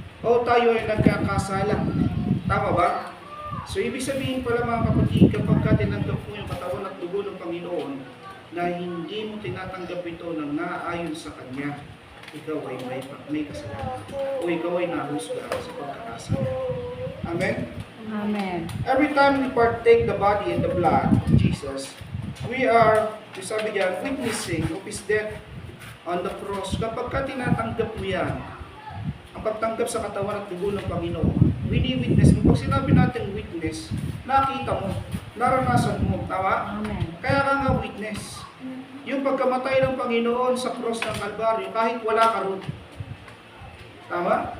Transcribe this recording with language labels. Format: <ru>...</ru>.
<tl>O tayo ay nagkakasala. Tama ba? So ibig sabihin pala mga kapatid, kapag ka tinanggap mo yung katawan at dugo ng Panginoon na hindi mo tinatanggap ito ng naayon sa Kanya, ikaw ay may kasalanan. O ikaw ay nahusga sa pagkakasala. Amen? Amen.</tl> <en>Every time we partake the body and the blood of Jesus, we are,</en> <tl>sabi diyan,</tl> <en>witnessing of His death on the cross.</en> <tl>Kapag ka tinatanggap mo yan, ang pagtanggap sa katawan at dugo ng Panginoon, wini-witness mo. Pag sinabi natin witness, nakita mo, naranasan mo, tama? Amen. Kaya ka nga witness. Yung pagkamatay ng Panginoon sa cross ng Kalbaryo, kahit wala ka ron. Tama?</tl>